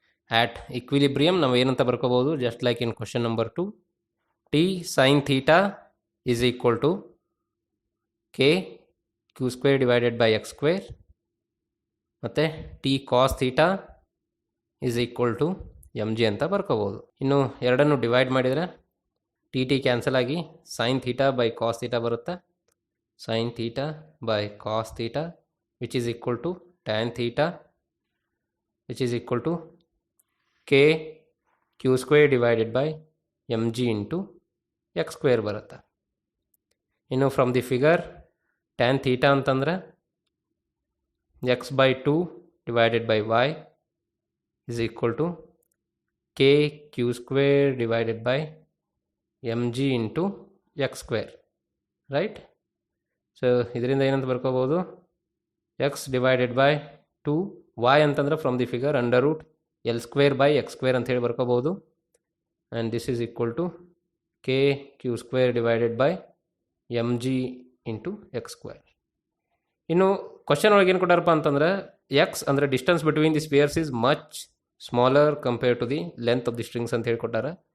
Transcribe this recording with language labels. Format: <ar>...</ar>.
<en>at equilibrium</en> <kn>ನಾವು ಏನಂತ ಬರ್ಕೋಬಹುದು,</kn> <en>just like in question number 2, T sine theta is equal to k q square divided by x square ಮತ್ತು T cos theta is equal to m g</en> <kn>ಅಂತ ಬರ್ಕೋಬೋದು. ಇನ್ನು ಎರಡನ್ನು divide ಮಾಡಿದರೆ T T cancel ಆಗಿ sine theta by cos theta ಬರುತ್ತೆ.</kn> <en>sine theta by cos theta which is equal to tan theta which is equal to k q square divided by mg into x square</en> <kn>ಬರುತ್ತೆ.</kn> <en>ಇನ್ನು from the figure tan theta ಅಂತಂದ್ರೆ x by 2 divided by y is equal to k q square divided by mg into x square, right? ಸೊ</en> <kn>ಇದರಿಂದ ಏನಂತ ಬರ್ಕೋಬೋದು,</kn> <en>x divided by 2, y ಅಂತಂದ್ರೆ from the figure under root l square by x square</en> <kn>ಅಂತ ಹೇಳಿ ಬರ್ಕೋಬಹುದು.</kn> <en>And this is equal to k q square divided by m g into x square.</en> <kn>ಇನ್ನು question ಒಳಗೆ ಏನು ಕೊಟ್ಟಾರಪ್ಪ ಅಂತಂದ್ರೆ X ಅಂದರೆ</kn> <en>distance between the spheres is much smaller compare to the length of the strings</en> <kn>ಅಂತ ಹೇಳಿ ಕೊಟ್ಟಾರ.</kn>